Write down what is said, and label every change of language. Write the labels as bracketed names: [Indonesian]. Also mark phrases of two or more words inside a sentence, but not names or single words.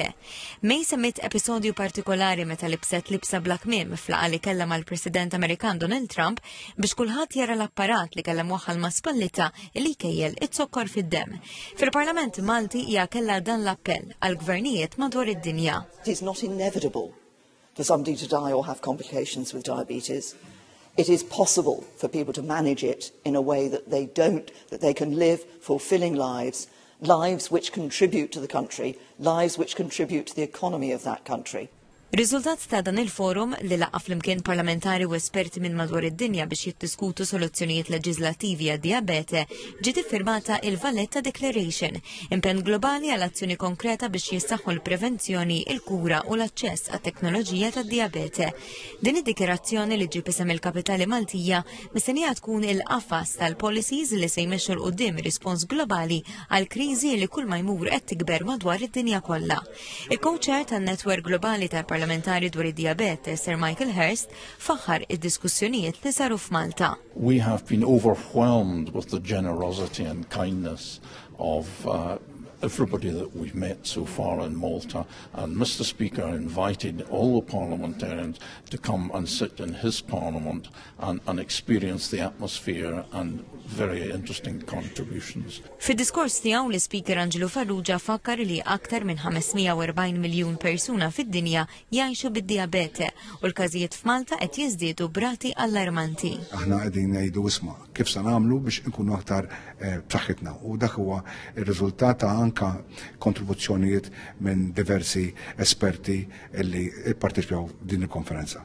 [Maltese] May semmit episodju partikolari meta libset libsa bla kmiem f'laqgħa li kellha mal-President Amerikan Donald Trump biex kulħadd jara l-apparat li kellha mwaħħal ma' spallita li jkejjel it-sokkor fid-demm. Fil-Parlament Malti hija kellha dan l-appell għal gvernijiet madwar id-dinja. [English] It is not inevitable for somebody to die or have complications with diabetes. It is possible for people to manage it in a way that they can live fulfilling lives, lives which contribute to the country, lives which contribute to the economy of that country. [Maltese] Riżultat ta' dan il-forum li laqqa flimkien parlamentari u esperti minn madwar id-dinja biex jiddiskutu soluzzjonijiet leġislattivi għad-diabete ġiet iffirmata il-Valletta Declaration, impenn globali għal azzjoni konkreta biex jissaħħu l-prevenzjoni, il-kura u l-aċċess għat-teknoloġija tad-diabete. Din id-dikjerazzjoni li ġib isem il-Kapitali Maltija mistennija tkun il-qafas tal-policies li se jmexxu l-qudiem rispons globali għal kriżi li kull ma jmur qed tikber madwar id-dinja kollha. Il-co-chair tan-Netwerk Globali tal-Parlamentari dwar id-diabete, Sir Michael Hirst, faħħar id-diskussjonijiet li saru f'Malta. [English] We have been overwhelmed with the generosity and kindness of everybody that we've met so far in Malta, and Mr. Speaker invited all the parliamentarians to come and sit in his parliament and experience the atmosphere and very interesting contributions. [Maltese] Fid-diskors tiegħu l-Speaker Angelo Farrugia fakkar li aktar minn 540 miljun persuna fid-dinja jgħixu bid-diabete u l-każijiet f'Malta qed jiżdiedu brati allarmanti. Aħna qegħdin ngħidu isma' kif se nagħmlu biex inkunu aktar b'saħħitna u dak huwa r-riżultat ta' anka kontribuzzjonijiet minn diversi esperti li pparteċipaw din il-konferenza.